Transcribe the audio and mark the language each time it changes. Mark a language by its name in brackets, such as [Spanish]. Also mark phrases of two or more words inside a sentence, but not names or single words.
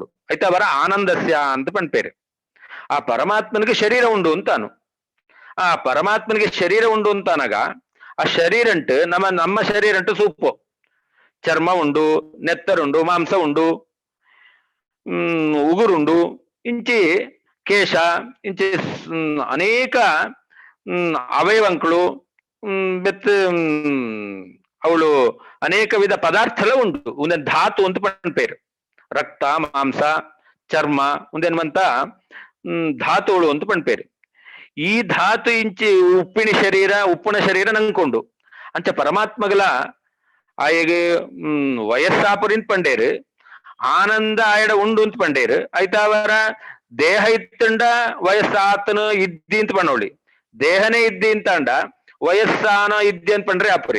[Tulu] ಆಯ್ತಾ ಅವರ ಆನಂದಸ್ಯ ಅಂತ ಪಣ್ಪೇರು. ಆ ಪರಮಾತ್ಮನಿಗೆ ಶರೀರ ಉಂಡು ಅಂತಾನು. ಆ ಪರಮಾತ್ಮನಿಗೆ ಶರೀರ ಉಂಡು ಅಂತಾನಾಗ ಆ ಶರೀರಂಟು ನಮ್ಮ ಶರೀರಂಟು ಸೂಪು ಚರ್ಮ ಉಂಡು, ನೆತ್ತರುಂಡು, ಮಾಂಸ ಉಂಡು, ಉಗುರುಂಡು, ಇಂಚಿ ಕೇಶ, ಇಂಚಿ ಅನೇಕ ಅವಯವಗಳು ಬೆತ್ ಅವಳು ಅನೇಕ ವಿಧ ಪದಾರ್ಥಲ ಉಂಟು. ಒಂದೇನು ಧಾತು ಅಂತ ಪಣ್ಪೇರು. ರಕ್ತ, ಮಾಂಸ, ಚರ್ಮ ಒಂದೇನ್ಮಂತ ಧಾತುಗಳು ಅಂತ ಪಣ್ಪೇರು. ಈ ಧಾತು ಇಂಚಿ ಉಪ್ಪುಣ ಶರೀರ ನಂಕೊಂಡು ಅಂಚ ಪರಮಾತ್ಮಗಳ ಆಯಗೆ ವಯಸ್ಸಾಪುರಿನ್ ಪಂಡೇರು ಆನಂದ ಆಯಡ ಉಂಡು ಅಂತ ಪಂಡೇರು. ಆಯ್ತಾ ಅವರ ದೇಹ ಇತ್ತಂಡ ವಯಸ್ಸಾತನ ಇದ್ದಿ ಅಂತ ಪಣ್ಣೋಳಿ, ದೇಹನೇ ಇದ್ದಿ ಅಂತ ಅಂಡ ವಯಸ್ಸಾನ ಇದ್ದಿ ಅಂತ ಪಂಡ್ರೆ ಅಪರಿ.